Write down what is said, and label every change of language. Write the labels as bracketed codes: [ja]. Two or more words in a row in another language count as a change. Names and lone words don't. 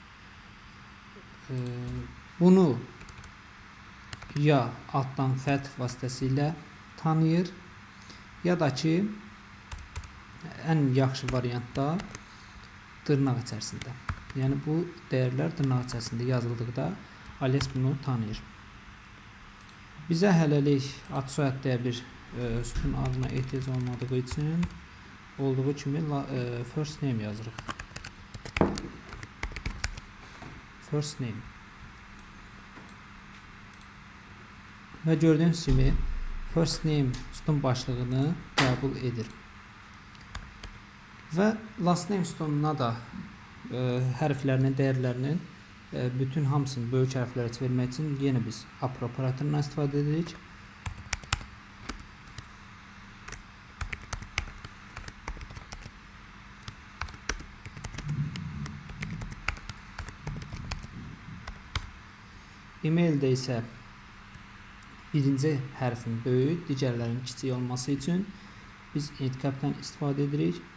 [az] Bunu ya altdan fəth vasitəsilə tanıyır, ya da ki ən yaxşı variantda dırnaq içərisində. Yəni bu dəyərlər dırnaq içərisində yazıldıqda alias bunu tanıyır. Bizə hələlik ad soyad deyə bir sütun adına ehtiyac olmadığı üçün olduğu kimi [en] first name [az] yazırıq. [en] First name. [az] Və gördüyünüz kimi [en] first name [az] sütun başlığını qəbul edir. Və [en] last name [az] sütununa da hərflərinin, dəyərlərinin bütün hamısını böyük hərflərə çevirmək üçün yenə biz upper operatorundan istifadə edirik. Emaildə isə birinci hərfin böyük, digərlərinin kiçik olması üçün biz endcap'dan istifadə edirik.